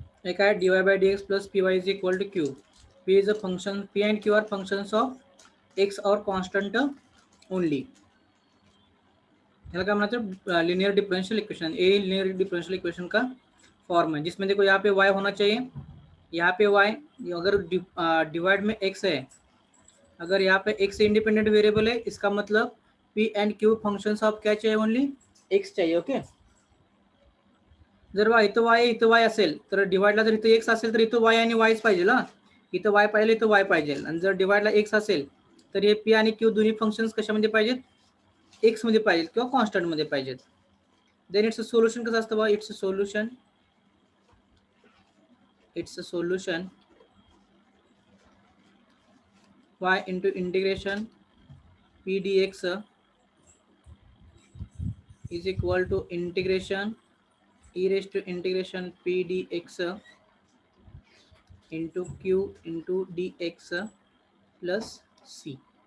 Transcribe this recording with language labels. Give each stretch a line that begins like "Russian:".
English: एक है dy by dx plus py is equal to q. P is a function, p and q are functions of x और constant only.
Hindi: क्या मतलब linear differential equation, ए linear differential equation का form है, जिसमें देखो यहाँ पे y होना चाहिए, यहाँ पे y, अगर डिवाइड में x है, अगर यहाँ पे x इंडिपेंडेंट वेरिएबल है, इसका मतलब p and q functions of क्या चाहिए, ओनली x चाहिए. ओके.
Marathi: जर इथं y असेल तर डिवाइडला जर इथं x असेल तर इथं y आणि yच पाहिजे ना, इथं y पाहिजे इथं y पाहिजे, आणि जर डिवाइडला x असेल तर हे p आणि q दोन्ही फंक्शन्स कशामध्ये पाहिजेत, x मध्ये पाहिजेत किंवा कॉन्स्टंट मध्ये पाहिजेत.
English: then its solution
Marathi: कसं असतं बा,
English: Its solution y into integration p dx is equal to integration e raised to integration p dx into q into dx plus c.